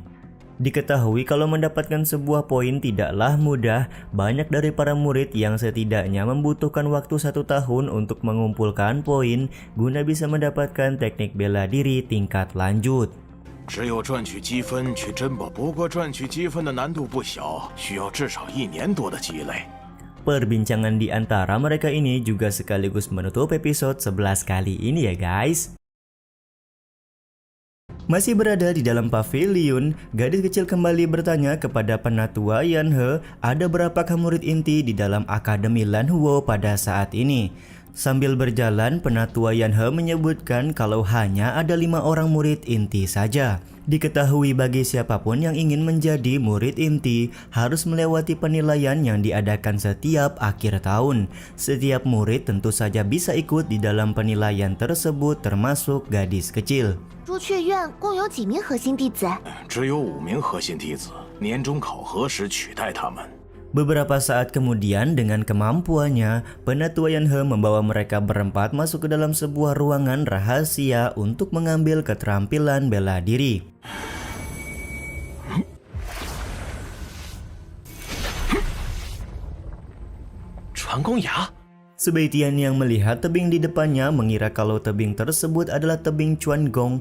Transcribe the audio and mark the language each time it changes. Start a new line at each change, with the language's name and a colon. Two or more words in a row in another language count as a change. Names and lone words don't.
Indonesian: Diketahui kalau mendapatkan sebuah poin tidaklah mudah, banyak dari para murid yang setidaknya membutuhkan waktu 1 tahun untuk mengumpulkan poin guna bisa mendapatkan teknik bela diri tingkat lanjut.
Chinese: 只有赚取积分去珍宝，不过赚取积分的难度不小，需要至少1年多的积累。
Indonesian: Perbincangan di antara mereka ini juga sekaligus menutup episode 11 kali ini ya guys. Masih berada di dalam pavilion, gadis kecil kembali bertanya kepada penatua Yanhe ada berapakah murid inti di dalam Akademi Lanhuo pada saat ini. Sambil berjalan, penatua Yanhe menyebutkan kalau hanya ada 5 orang murid inti saja. Diketahui bagi siapapun yang ingin menjadi murid inti harus melewati penilaian yang diadakan setiap akhir tahun. Setiap murid tentu saja bisa ikut di dalam penilaian tersebut termasuk gadis kecil.
Chinese: 朱雀院共有几名核心弟子？只有5名核心弟子，年终考核时取代他们。
Indonesian: Beberapa saat kemudian dengan kemampuannya, penatua Yanhe membawa mereka berempat masuk ke dalam sebuah ruangan rahasia untuk mengambil keterampilan bela diri. Su Betian yang melihat tebing di depannya mengira kalau tebing tersebut adalah tebing Chuan Gong.